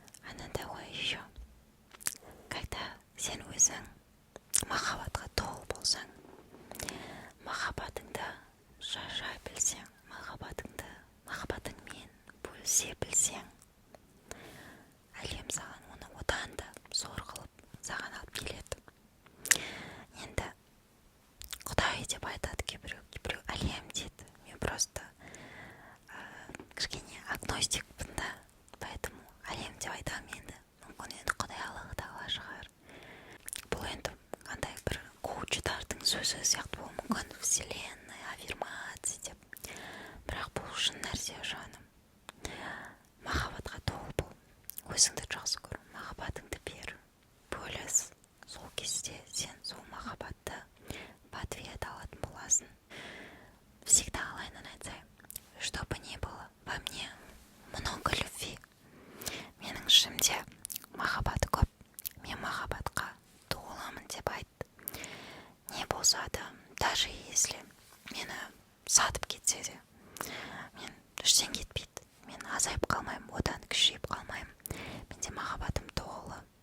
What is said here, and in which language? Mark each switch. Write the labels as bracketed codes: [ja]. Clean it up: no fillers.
[kk] Анандай ғой [ru] еще, когда [kk] сен өзің махаббатқа толы болсаң, махаббатыңды жара білсең, махаббатыңмен бөлісе білсең, әлем саған оны одан да зор қылып саған алып келеді. Енді Құдай деп айтады кейбіреу әлем дейді. Мен просто кішкене агностикпін да, поэтому әлем деп айтамын енді. Мүмкін енді Құдайлығы тағала шығар. Бұл енді қандай бір коучтардың сөзі сияқты болуы мүмкін, вселенная, аффирмация деп. Бірақ бұл шын нәрсе, жаным. Махаббатқа толы бол, өзіңді жақсы көр, махаббатыңды бер, бөліс. Сол кезде сен сол махаббатты [ru] в ответ [kk] алатын боласың. [ru] Всегда [kk] алайын айтсай, [ru] что бы ни было, во мне много любви. [kk] Менің ішімде махаббат көп, мен махаббатқа толымын деп айт. Не болса да, [ru] даже если [kk] мені сатып кетсе де, мен іштен кетпейді. Мен азайып қалмаймын, одан күшейіп қалмаймын. Менде махаббатым толы.